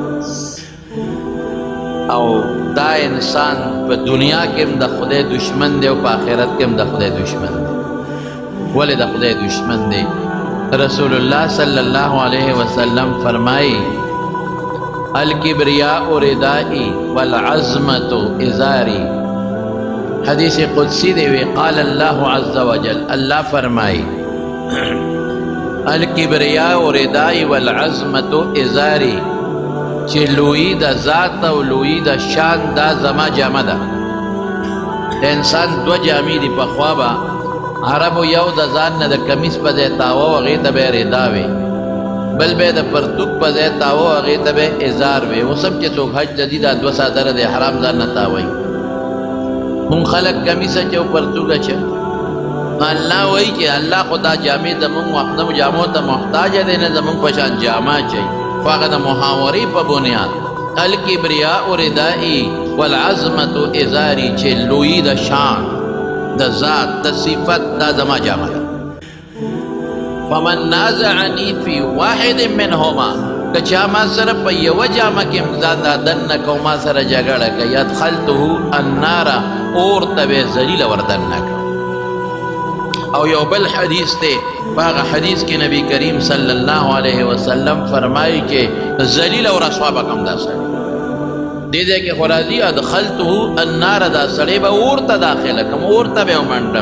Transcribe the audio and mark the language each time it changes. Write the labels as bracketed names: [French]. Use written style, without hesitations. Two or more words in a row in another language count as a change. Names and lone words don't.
[Pashto] او دا انسان په دنیا کې هم د خدای دشمن دی او په آخرت کې هم د خدای دشمن دی. ولې د خدای دشمن دی؟ رسول الله [Arabic] صلی الله علیه وسلم [Pashto] فرمایي [Arabic] الکبریاء ردائی والعظمت ازاری. [Pashto] حدیث قدسی دی وی [Arabic] قال اللہ عز وجل، [Pashto] اللہ فرمائی [Arabic] الکبریاء ردائی والعظمت ازاری، [Pashto] چې لویی د ذات او لویی د شان دا زما جامه ده. انسان دو جامې دي، پخوا به عربو یو د ځان نه د کمیس په ځای تاوه و هغې ته به یې ردا وي، بل به د پرتوک په ځای تاوه و هغې ته به یې ازار وي. اوس هم چې څوک حج ته ځي دا دوه څادره د حرام ځان نه تاوی. مونږ خلک کمیس اچو پرتوک اچو. الله وایي چې الله خو دا جامې زمونږ جامو ته محتاج دی، نه زمونږ په شان جامه اچوي، خو هغه د محاورې په بنیاد [Arabic] الکبریاء ردائی والعظمت ازاری، [Pashto] چې لویی د شان د ذات د صفت دا زما جامه ده. [Arabic] فمن نازعنی فی واحد منهما، [Pashto] که چا ما سره په یوه جامه کې ځان دننه کو، ما سره جګړه کوي، [Arabic] ادخلته النار، [Pashto] اور ته به ذلیله ور دننه کړم. او یو بل حدیث دی، په هغه حدیث کې نبی کریم [Arabic] صلی الله علیه وسلم [Pashto] فرمایي چې ذلیل او رسوا به کم دا سړی دې ځای کې خو راځي [Arabic] ادخلته النار، [Pashto] دا سړی به اور ته داخله کړم، اور ته به یې ومنډم.